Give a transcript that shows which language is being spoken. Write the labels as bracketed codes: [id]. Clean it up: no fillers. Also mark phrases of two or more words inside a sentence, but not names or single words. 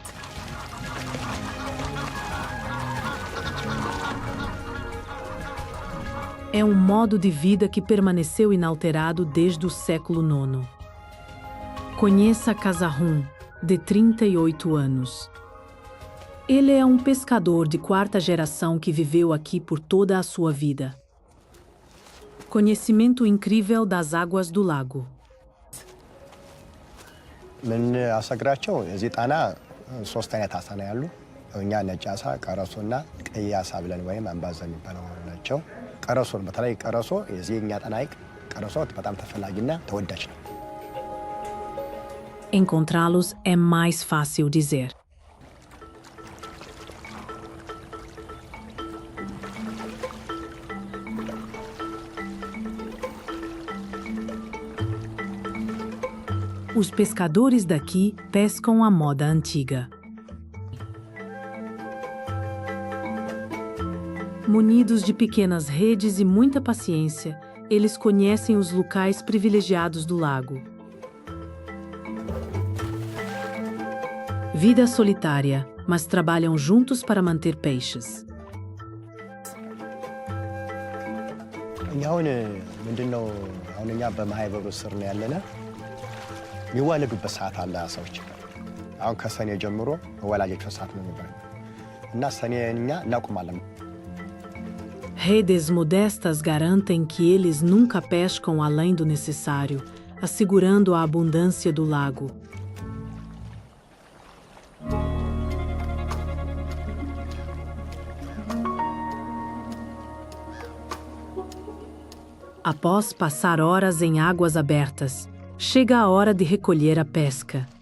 [pt] É um modo de vida que permaneceu inalterado desde o século IX. Conheça Kazahun, de 38 anos. Ele é um pescador de quarta geração que viveu aqui por toda a sua vida. Conhecimento incrível das águas do lago. [am] ምን አሰግራቸው እዚህ ጣና ሶስት አይነት አሳ ነው ያሉ። እኛ ነጭ አሳ፣ ቀረሶና ቀይ አሳ ብለን ወይም አምባዛ የሚባለው ናቸው። ቀረሶን በተለይ ቀረሶ የኛ ጣና ሐይቅ ቀረሶ በጣም ተፈላጊና ተወዳጅ ነው። [pt] Encontrá-los é mais fácil dizer. Os pescadores daqui pescam à moda antiga. Munidos de pequenas redes e muita paciência, eles conhecem os locais privilegiados do lago. Vida solitária, mas trabalham juntos para manter peixes. [am] አሁን ምንድነው እኛ በማህበሩ ስር ነው ያለና የሚዋለዱበት ሰዓት አለ አሳዎች። አሁን ከሰኔ ጀምሮ ወላጆች ሰዓት ነው የሚባለው እና ሰኔ እኛ እናቆማለን። [pt] Redes modestas garantem que eles nunca pescam além do necessário, assegurando a abundância do lago. Após passar horas em águas abertas, chega a hora de recolher a pesca.